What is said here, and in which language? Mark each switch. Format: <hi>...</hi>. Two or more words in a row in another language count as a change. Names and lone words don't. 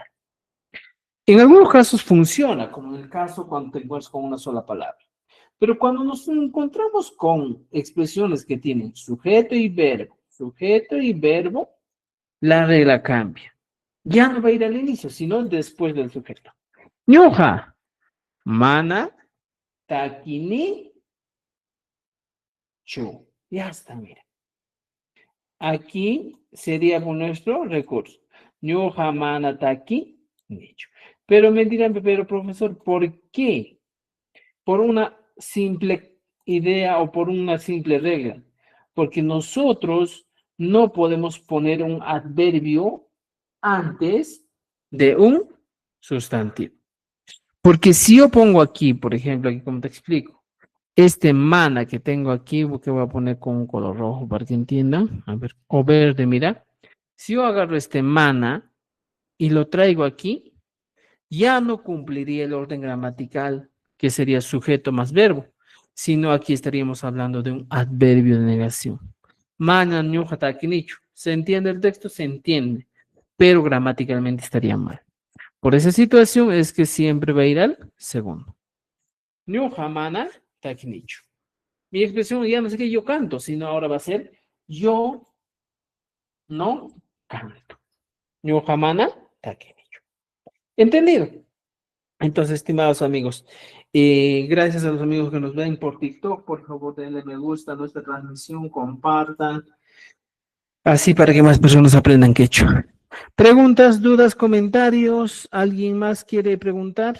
<es>En algunos casos funciona, como en el caso cuando te encuentras con una sola palabra. Pero cuando nos encontramos con expresiones que tienen sujeto y verbo, la regla cambia. Ya no va a ir al inicio, sino después del sujeto.</es> <qu>Ñoja, mana, takini, chu.</qu> <es>Ya está, mira. Aquí sería con nuestro recurso.</es> <qu>Ñoja, mana, taki, nicho.</qu> <es>Pero me dirán, pero profesor, ¿por qué? Por una simple idea o por una simple regla. Porque nosotros no podemos poner un adverbio antes de un sustantivo. Porque si yo pongo aquí, por ejemplo, aquí como te explico, este mana que tengo aquí, que voy a poner con un color rojo para que entiendan, a ver, o verde, mira. Si yo agarro este mana y lo traigo aquí, ya no cumpliría el orden gramatical, que sería sujeto más verbo, sino aquí estaríamos hablando de un adverbio de negación.</es> <qu>Mana, ñuja, takinichu.</qu> <es>¿Se entiende el texto? Se entiende, pero gramaticalmente estaría mal. Por esa situación es que siempre va a ir al segundo.</es> <qu>Ñuja, mana, takinichu.</qu> <es>Mi expresión ya no sé qué yo canto, sino ahora va a ser yo no canto.</es> <qu>Ñuja, mana, takinichu.</qu> <es>¿Entendido? Entonces, estimados amigos, gracias a los amigos que nos ven por TikTok, por favor denle me gusta a nuestra transmisión, compartan, así para que más personas aprendan quechua. Preguntas, dudas, comentarios, ¿alguien más quiere preguntar?</es>